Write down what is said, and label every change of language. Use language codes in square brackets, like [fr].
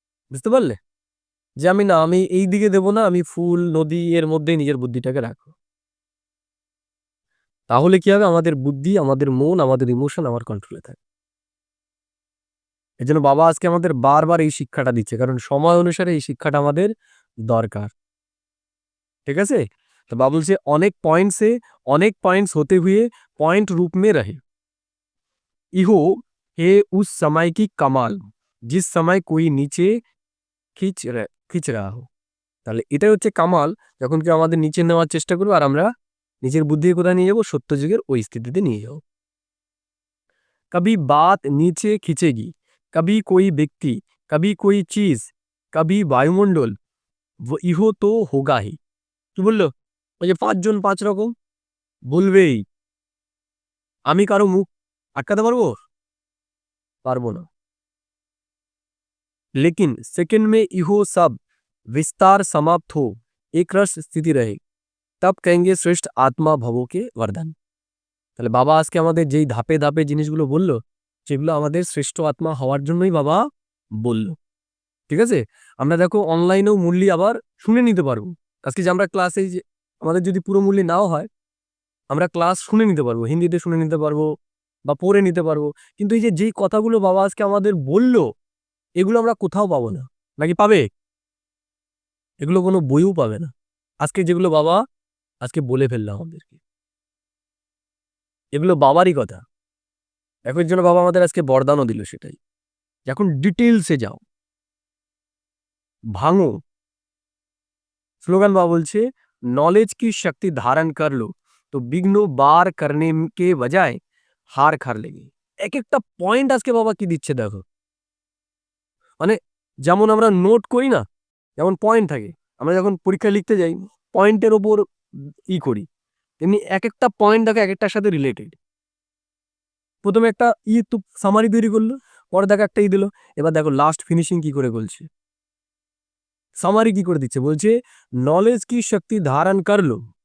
[bn] বুঝতে পারলে? যে আমি এই দিকে দেব না, আমি ফুল নদী এর মধ্যে নিজের বুদ্ধিটাকে রাখবো। তাহলে কি হবে? আমাদের বুদ্ধি, আমাদের মন, আমাদের ইমোশন আমার কন্ট্রোলে থাকে। এজন্য বাবা আজকে আমাদের বারবার এই শিক্ষাটা দিচ্ছে, কারণ সময় অনুসারে এই শিক্ষাটা আমাদের দরকার। ঠিক আছে? [hi] तो बाबा बोलছে अनेक पॉइंट से अनेक पॉइंट्स होते हुए पॉइंट रूप में रहे। इहो है उस समय की कमाल जिस समय कोई नीचे खींच रहा हो। [bn] তাহলে এটাই হচ্ছে কামাল, যখন কেউ আমাদের নিচে নেওয়ার চেষ্টা করবে আর আমরা নিজের বুদ্ধি কোথায় নিয়ে যাবো, সত্য যুগের ওই স্থিতিতে নিয়ে যাবো। [hi] कभी बात नीचे खींचेगी, कभी कोई व्यक्ति, कभी कोई चीज, कभी वायुमंडल, वो इहो तो होगा ही। [bn] কি বললো? ওই যে 5 জন 5 রকম বলবেই। আমি কারো মুখ আটকাতে পারবো? পারবো না। [hi] लेकिन सेकंड में इहो सब विस्तार समाप्त हो, एक रस स्थिति रहे, तब कहेंगे श्रेष्ठ आत्मा भवो के वर्धन। [bn] তাহলে বাবা আজকে আমাদের যেই ধাপে ধাপে জিনিসগুলো বললো, সেগুলো আমাদের শ্রেষ্ঠ আত্মা হওয়ার জন্যই বাবা বলল। ঠিক আছে, আমরা দেখো অনলাইনেও মূল্য আবার শুনে নিতে পারবো। আজকে যে আমরা ক্লাসে যে আমাদের যদি পুরো মূল্য নাও হয়, আমরা ক্লাস শুনে নিতে পারবো, হিন্দিতে শুনে নিতে পারবো বা পড়ে নিতে পারবো। কিন্তু এই যে যেই কথাগুলো বাবা আজকে আমাদের বললো, এগুলো আমরা কোথাও পাবো না। নাকি পাবে? এগুলো কোনো বইও পাবে না। আজকে যেগুলো বাবা আজকে বলে ফেললো আমাদেরকে, এগুলো বাবারই কথা। এখন জন্য বাবা আমাদের আজকে বরদানও দিল, সেটাই এখন ডিটেলসে যাও, ভাঙো। স্লোগান বাবা বলছে, [hi] नॉलेज की शक्ति धारण कर लो तो विघ्न बार करने के बजाय हार खार लेगी। [bn] এক একটা পয়েন্ট আজকে বাবা কি দিচ্ছে দেখো, মানে যেমন আমরা নোট করি না, যেমন পয়েন্ট থাকে, আমরা যখন পরীক্ষা লিখতে যাই পয়েন্টের ওপর করি, তেমনি এক একটা পয়েন্ট দেখো এক একটার সাথে রিলেটেড। প্রথমে একটা তো সামারি তৈরি করলো, পরে দেখো একটা দিল, এবার দেখো লাস্ট ফিনিশিং কি করে বলছে, সামারি কি করে দিচ্ছে, বলছে নলেজ কি শক্তি ধারণ করলো।